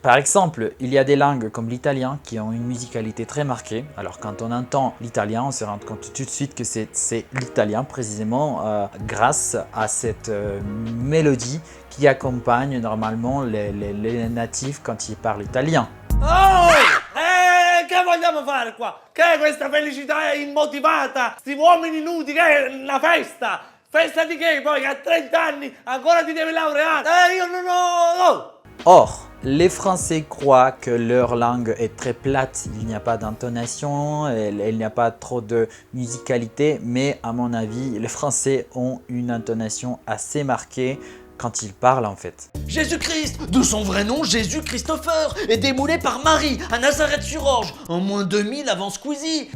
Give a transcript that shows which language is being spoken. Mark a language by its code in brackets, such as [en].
[fr] Par exemple, il y a des langues comme l'italien qui ont une musicalité très marquée. Alors quand on entend l'italien, on se rend compte tout de suite que c'est l'italien précisément grâce à cette mélodie qui accompagne normalement les natifs quand ils parlent italien. [it] Oh! Che vogliamo fare qua? Che è questa felicità immotivata? Sti uomini nudi, che è una festa? Festa di che poi? Che a 30 anni ancora ti devi laureare? Io non ho... Oh! [fr] Or, les Français croient que leur langue est très plate, il n'y a pas d'intonation, il n'y a pas trop de musicalité, mais à mon avis, les Français ont une intonation assez marquée quand ils parlent en fait. Jésus-Christ, de son vrai nom Jésus Christopher, est démoulé par Marie à Nazareth-sur-Orge, en moins 2000 avant Squeezie.